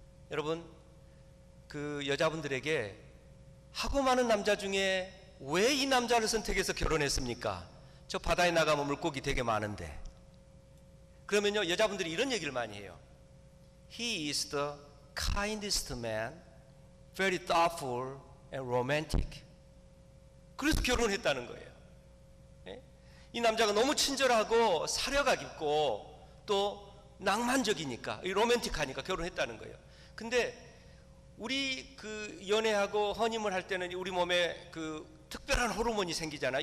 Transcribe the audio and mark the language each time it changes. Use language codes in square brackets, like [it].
[ko] 여러분 그 여자분들에게 하고 많은 남자 중에 왜 이 남자를 선택해서 결혼했습니까? 저 바다에 나가면 물고기 되게 많은데. 그러면요 여자분들이 이런 얘기를 많이 해요. [en] He is the kindest man, very thoughtful and romantic. [ko] 그래서 결혼했다는 거예요. 예? 이 남자가 너무 친절하고 사려가 깊고 또 낭만적이니까, 로맨틱하니까 결혼했다는 거예요. 근데 우리 그 연애하고 허니문 할 때는 우리 몸에 그 특별한 호르몬이 생기잖아요.